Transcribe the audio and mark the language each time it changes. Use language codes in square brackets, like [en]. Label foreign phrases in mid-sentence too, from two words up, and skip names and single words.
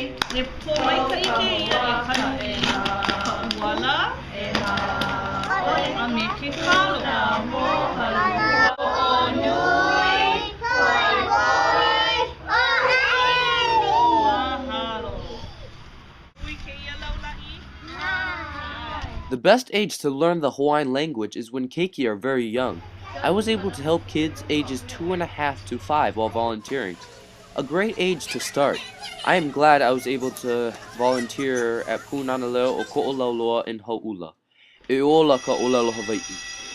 [haw] E po mai ka ike ia e kanu i ka uala. A me ke kalo. O nui, mahalo. Ui ke ia laulaʻi? [en] The best age to learn the Hawaiian language is when keiki are very young. I was able to help kids ages 2.5 to 5 while volunteering. A great age to start. I am glad I was able to volunteer at Pūnana Leo o Koʻolauloa in Hauʻula. [haw] E ola ka ʻōlelo Hawaiʻi.